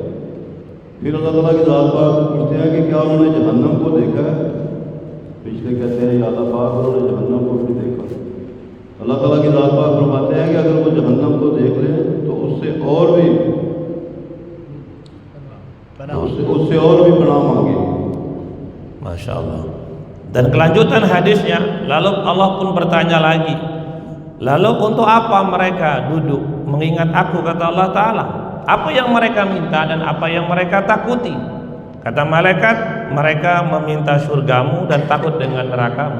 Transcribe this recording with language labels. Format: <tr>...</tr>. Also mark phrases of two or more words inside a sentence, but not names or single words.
<hi>फिर अल्लाह ताला की ज़ात पाक पूछते हैं कि क्या उन्होंने जहन्नम को देखा है? पिछले कहते हैं या अल्लाह पाक, उन्होंने जहन्नम को भी देखा. अल्लाह ताला की ज़ात पाक फरमाते हैं कि अगर वो जहन्नम को देख लें तो उससे और भी पनाह मांगे.</hi> <ar>ما شاء الله.</ar> <id>Dan kelanjutan hadisnya, lalu Allah pun bertanya lagi, lalu untuk apa mereka duduk mengingat aku? Kata Allah Ta'ala, apa yang mereka minta dan apa yang mereka takuti? Kata malaikat, mereka meminta surgamu dan takut dengan nerakamu.</id>